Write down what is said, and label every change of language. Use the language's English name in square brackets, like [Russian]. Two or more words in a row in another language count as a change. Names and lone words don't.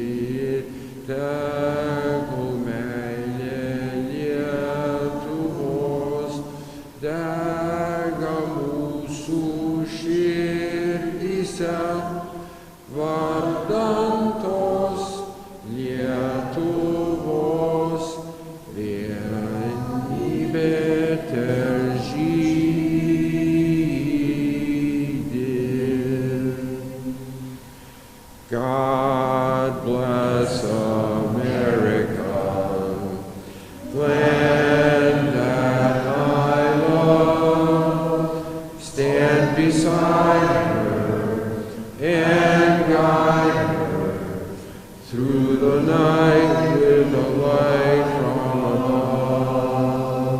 [Lithuanian] tegul meilė Lietuvos dega mūsų širdyse, vardan tos Lietuvos vienybė težydi. [English] God bless America, land that I love. Stand beside her and guide her through the night with the light from above.